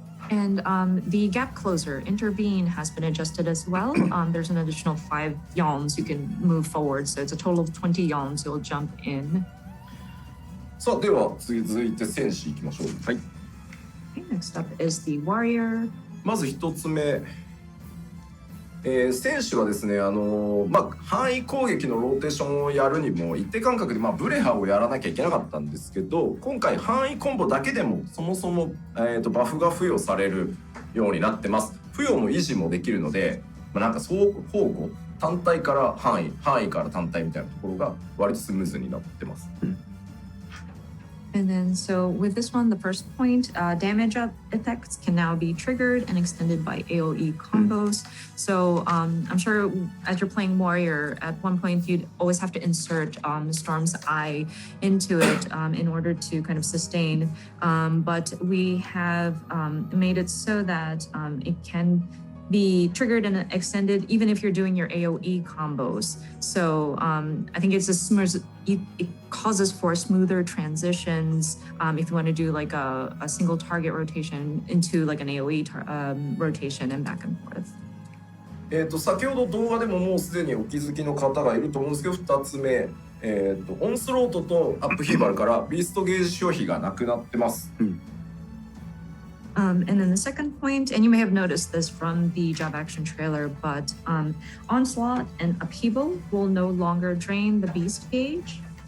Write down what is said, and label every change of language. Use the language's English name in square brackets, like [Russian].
[English] And the gap closer, intervene, has been adjusted as well. There's an additional 5 yawns you can move forward, so it's a total of 20 yawns you'll jump in. [Japanese] さあ、では続いて戦士いきましょう。はい。 [English] Okay, next up is the warrior. [Japanese] まず一つ目。選手はですね、範囲攻撃のローテーションをやるにも一定間隔で、ブレハをやらなきゃいけなかったんですけど、今回範囲コンボだけでもそもそも、バフが付与されるようになってます。付与も維持もできるので、なんか双方向単体から範囲から単体みたいなところが割とスムーズになってます。 [English] And then, so with this one, the first point, damage effects can now be triggered and extended by AoE combos. So I'm sure as you're playing Warrior, at one point you'd always have to insert Storm's Eye into it in order to kind of sustain. But we have made it so that it can be triggered and extended even if you're doing your AoE combos. So I think it's a smooth, it causes for smoother transitions if you want to do like a single target rotation into like an AoE rotation and back and forth. [Japanese] 先ほど動画でももうすでにお気づきの方がいると思うんですけど、2つ目、オンスロートとアップヒーバルからビーストゲージ消費がなくなってます。 [English] And then the second point, and you may have noticed this from the job action trailer, but Onslaught and Upheaval will no longer drain the beast gauge.